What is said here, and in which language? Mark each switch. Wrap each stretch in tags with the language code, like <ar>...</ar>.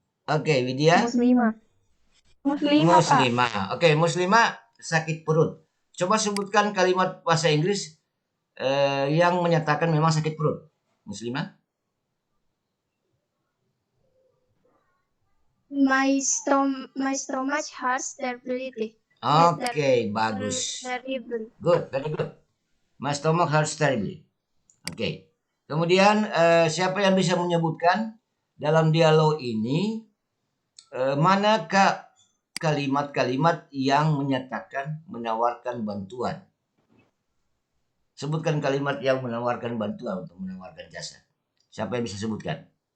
<id>Oke, Widya. Muslimah. Muslimah. Oke, muslimah sakit perut. Coba sebutkan kalimat bahasa Inggris yang menyatakan memang sakit perut. Muslimah.</id> <en>My stomach hurts terribly.</en> <id>Oke, bagus.</id> <en>Terrible. Good, very good. My stomach hurts terribly.</en> <id>Oke. Kemudian siapa yang bisa menyebutkan dalam dialog ini manakah kalimat-kalimat yang menyatakan menawarkan bantuan? Sebutkan kalimat yang menawarkan bantuan untuk menawarkan jasa. Siapa yang bisa sebutkan?</id>